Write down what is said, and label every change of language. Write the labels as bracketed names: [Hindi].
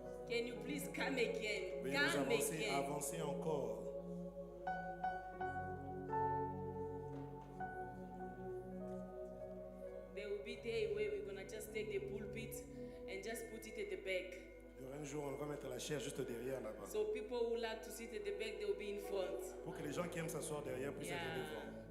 [English] Can you please come again? [French] Veuillez [English] Come [French] avancer, [English] again. [French] avancer encore. [English] There will be a day where we're gonna just take the pulpit and just put it at the back. [French] Il y aura un jour où on va mettre la chair juste derrière là-bas. [English] So people who like to sit at the back, they will be in front. [French] Pour que les gens qui aiment s'asseoir derrière puissent être devant.